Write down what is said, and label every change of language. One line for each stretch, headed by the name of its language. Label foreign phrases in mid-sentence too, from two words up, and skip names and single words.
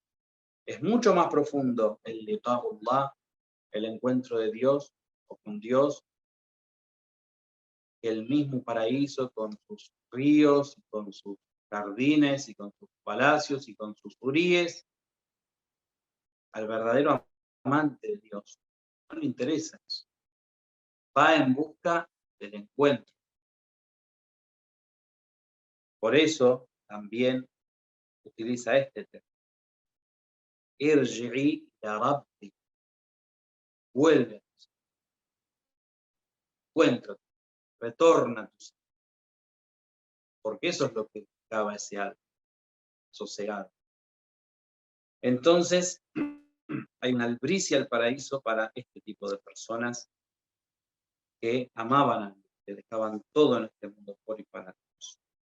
Spanish: Es mucho más profundo el liqa'ullah, el encuentro de Dios o con Dios, que el mismo paraíso con sus ríos, y con sus jardines, y con sus palacios, y con sus huríes. Al verdadero amante de Dios no le interesa eso. Va en busca del encuentro. Por eso también utiliza este término.
Arabic: ارجعي إلى ربك.
Spanish: Vuelve, encuéntrate, retorna a tu Señor. porque eso es lo que buscaba ese alma, sosegado. Entonces, hay una albricia al paraíso para este tipo de personas que amaban a Dios, que dejaban todo en este mundo por y para Dios.